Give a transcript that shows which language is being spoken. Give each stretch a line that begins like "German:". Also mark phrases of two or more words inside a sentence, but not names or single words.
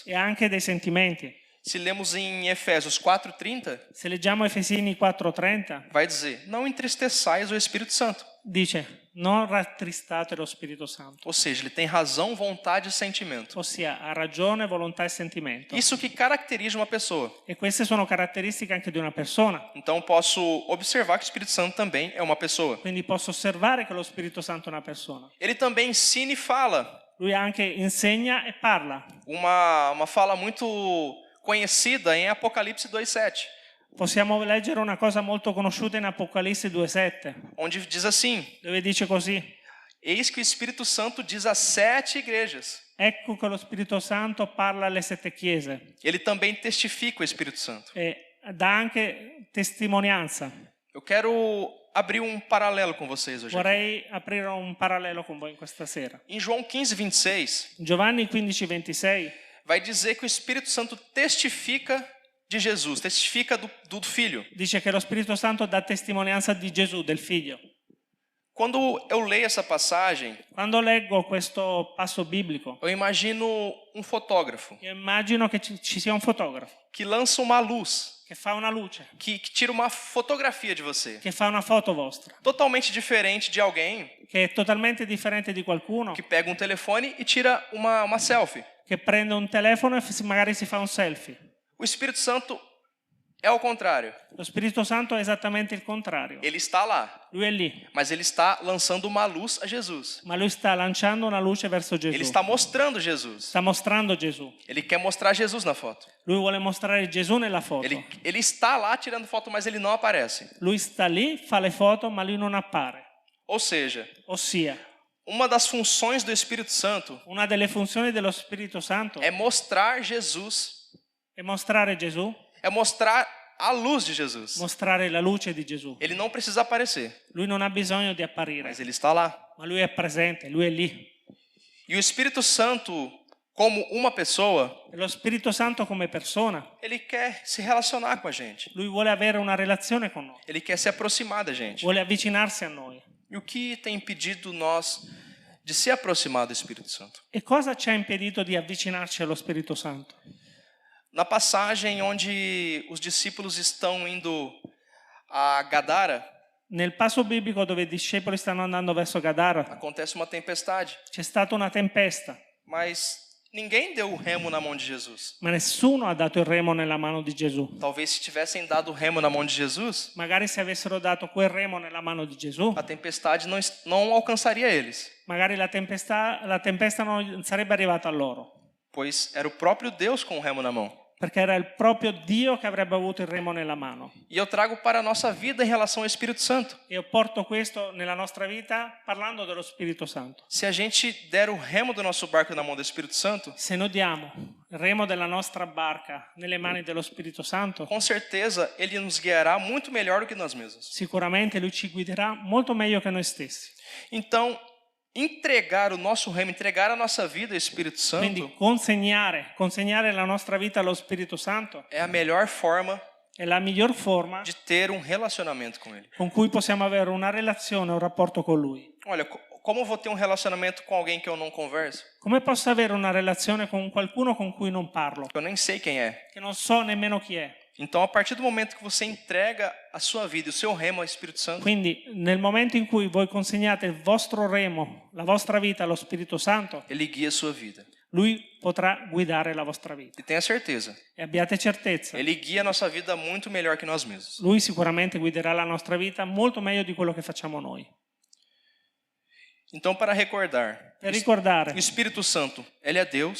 Italian: e anche dei sentimenti.
Portuguese: Se lemos em Efésios 4:30,
Italian: Se leggiamo Efesini 4:30
Portuguese: vai dizer: não entristeçais o Espírito Santo.
Italian: dice non rattristate lo Spirito Santo,
Portuguese: Ou seja, ele tem razão, vontade e sentimento.
Italian: ossia ha ragione, volontà e sentimento.
Portuguese: Isso que caracteriza uma pessoa.
Italian: E queste sono caratteristiche anche di una persona.
Portuguese: Então posso observar que o Espírito Santo também é uma pessoa.
Italian: Quindi posso osservare che lo Spirito Santo è una persona.
Portuguese: Ele também ensina e fala.
Italian: Lui anche insegna e parla.
Portuguese: Uma fala muito conhecida em Apocalipse 2:7,
Italian: Possiamo leggere una cosa molto conosciuta in Apocalisse 2:7,
Portuguese: onde diz assim:
Italian: dove dice così:
Portuguese: eis que o Espírito Santo diz às 7 igrejas.
Italian: ecco che lo Spirito Santo parla alle 7 chiese
Portuguese: Ele também testifica o Espírito Santo.
Italian: e dà anche testimonianza.
Portuguese: Eu quero abrir um paralelo com vocês hoje.
Italian: Vorrei aprire un parallelo con voi questa sera.
Portuguese: Em João 15:26,
Italian: Giovanni 15:26
Portuguese: vai dizer que o Espírito Santo testifica de Jesus, testifica do Filho.
Italian: dice che lo Spirito Santo dà testimonianza di Gesù, del Figlio.
Portuguese: Quando eu leio essa passagem,
Italian: Quando leggo questo passo biblico,
Portuguese: eu imagino um fotógrafo
Italian: io immagino che ci sia un fotografo
Portuguese: que lança uma luz,
Italian: che fa una luce,
Portuguese: que tira uma fotografia de você,
Italian: che fa una foto vostra,
Portuguese: totalmente diferente de alguém
Italian: che è totalmente differente di qualcuno
Portuguese: que pega um telefone e tira uma selfie.
Italian: che prende un telefono e magari si fa un selfie.
Portuguese: O Espírito Santo é ao contrário.
Italian: Lo Spirito Santo è esattamente il contrario.
Portuguese: Ele está lá,
Italian: Lui è lì,
Portuguese: mas ele está lançando uma luz a Jesus.
Italian: ma lui sta lanciando una luce verso
Portuguese: Ele
Italian: Gesù.
Portuguese: está mostrando Jesus.
Italian: Sta mostrando Gesù.
Portuguese: Ele quer mostrar Jesus na foto.
Italian: Lui vuole mostrare Gesù nella foto.
Portuguese: Ele está lá tirando foto, mas ele não aparece.
Italian: Lui sta lì, fa le foto, ma lui non appare.
Portuguese: Ou seja,
Italian: Ossia,
Portuguese: uma das funções do Espírito Santo
Italian: una delle funzioni dello Spirito Santo
Portuguese: é mostrar Jesus,
Italian: è mostrare Gesù,
Portuguese: é mostrar a luz de Jesus.
Italian: mostrare la luce di Gesù.
Portuguese: Ele não precisa aparecer,
Italian: Lui non ha bisogno di apparire,
Portuguese: mas ele está lá.
Italian: ma lui è presente, lui è lì.
Portuguese: E o Espírito Santo, como uma pessoa,
Italian: E lo Spirito Santo come persona,
Portuguese: ele quer se relacionar com a gente.
Italian: lui vuole avere una relazione con noi,
Portuguese: Ele quer se aproximar da gente.
Italian: vuole avvicinarsi a noi.
Portuguese: E o que tem impedido nós de se aproximar do Espírito Santo?
Italian: E cosa ci ha impedito di avvicinarci allo Spirito Santo?
Portuguese: Na passagem onde os discípulos estão indo a Gadara,
Italian: Nel passo biblico dove i discepoli stanno andando verso Gadara
Portuguese: acontece uma tempestade,
Italian: c'è stata una tempesta,
Portuguese: mas ninguém deu o remo na mão de Jesus.
Italian: ma nessuno ha dato il remo nella mano di Gesù.
Portuguese: Talvez se tivessem dado o remo na mão de Jesus,
Italian: Magari se avessero dato quel remo nella mano di Gesù,
Portuguese: a tempestade não alcançaria eles,
Italian: magari la tempesta non sarebbe arrivata a loro,
Portuguese: pois era o próprio Deus com o remo na mão.
Italian: perché era il proprio Dio che avrebbe avuto il remo nella mano.
Portuguese: E eu trago para a nossa vida em relação ao Espírito Santo.
Italian: E io porto questo nella nostra vita parlando dello Spirito Santo.
Portuguese: Se a gente der o remo do nosso barco na mão do Espírito Santo,
Italian: Se noi diamo il remo della nostra barca nelle mani dello Spirito Santo,
Portuguese: com certeza ele nos guiará muito melhor do que nós mesmos.
Italian: sicuramente Lui ci guiderà molto meglio che noi stessi.
Portuguese: Então, entregar o nosso remo, entregar a nossa vida ao Espírito
Italian: Quindi
Portuguese: Santo
Italian: consegnare la nostra vita allo Spirito Santo
Portuguese: é a melhor forma
Italian: è la miglior forma
Portuguese: de ter um relacionamento com Ele.
Italian: con cui possiamo avere una relazione, un rapporto con Lui.
Portuguese: Olha, como eu vou ter um relacionamento com alguém que eu não converso?
Italian: Come posso avere una relazione con qualcuno con cui non parlo,
Portuguese: Eu nem sei quem é.
Italian: che non so nemmeno chi è?
Portuguese: Então, a partir do momento que você entrega a sua vida e o seu remo ao Espírito Santo,
Italian: Quindi nel momento in cui voi consegnate il vostro remo, la vostra vita allo Spirito Santo,
Portuguese: ele guia a sua vida.
Italian: Lui potrà guidare la vostra vita.
Portuguese: E tenha certeza,
Italian: E abbiate certezza,
Portuguese: ele guia a nossa vida muito melhor que nós mesmos.
Italian: Lui sicuramente guiderà la nostra vita molto meglio di quello che facciamo noi.
Portuguese: Então, para recordar,
Italian: Per ricordare,
Portuguese: o Espírito Santo, ele é Deus.